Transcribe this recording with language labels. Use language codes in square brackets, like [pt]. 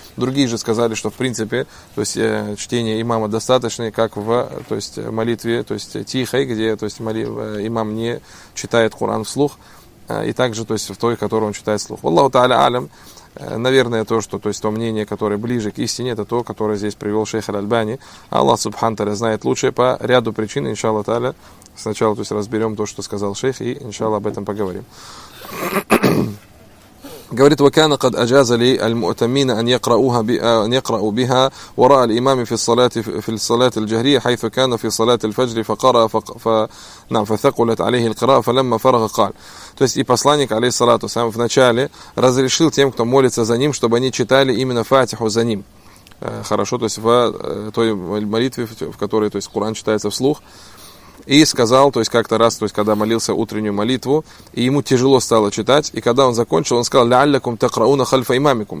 [ru] Другие же сказали, что в принципе, то есть чтение имама достаточно, как в то есть, молитве, то есть тихой, где то есть, имам не читает Коран вслух, и также то есть, в той, которую он читает вслух. [ar] Валлаху тааля алям. [ru] Наверное, то, что то есть то мнение, которое ближе к истине, это то, которое здесь привел шейх Аль-Альбани. Аллах субхану тааля знает лучше по ряду причин, иншаллах тааля. Сначала то есть, разберем то, что сказал шейх, и иншаллах об этом поговорим. Говорит, [ar] وكان قد أجاز لي المؤتمين أن يقرأوها أن يقرأوا بها وراء الإمام في الصلاة الجهرية حيث كان في صلاة الفجر فقرأ نعم فثقلت عليه القراءة فلما فرغ قال. [ru] То есть и посланник алейхиссалату сам в начале разрешил тем, кто молится за ним, чтобы они читали именно фатиху за ним. Хорошо, то есть в той молитве, в которой то есть Коран читается вслух. И сказал, то есть как-то раз, то есть когда молился утреннюю молитву, и ему тяжело стало читать, и когда он закончил, он сказал: [ar] «Ля'аллякум такрауна хальфа имамикум».